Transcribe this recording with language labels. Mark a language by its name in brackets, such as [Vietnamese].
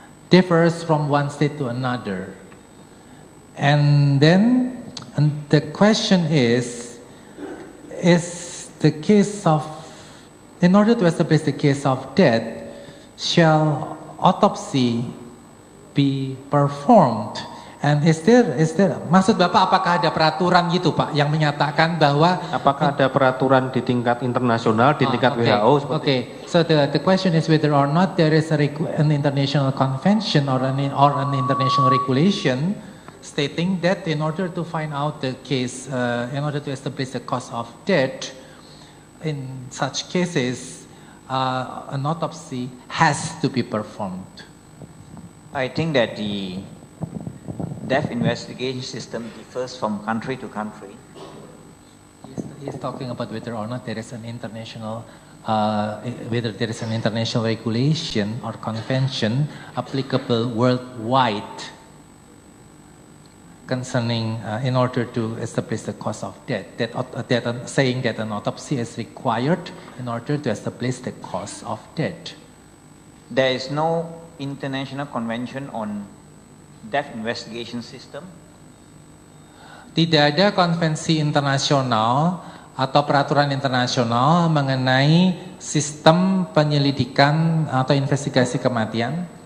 [English] differs from one state to another. And then the question is the case of, in order to establish the case of death, shall autopsy be performed? And is there, [Indonesian] maksud Bapak apakah ada peraturan gitu Pak yang menyatakan bahwa apakah ada peraturan di tingkat internasional, di tingkat WHO? [English] Okay, so the question is whether or not there is an international convention or an international regulation stating that in order to find out the case, in order to establish the cause of death, in such cases, an autopsy has to be performed. I think that the death investigation system differs from country to country. He's talking about whether or not there is an international, whether there is an international regulation or convention applicable worldwide concerning, in order to establish the cause of death, saying that an autopsy is required in order to establish the cause of death. There is no international convention on death investigation system. [Indonesian] Tidak ada konvensi internasional atau peraturan internasional mengenai sistem penyelidikan atau investigasi kematian.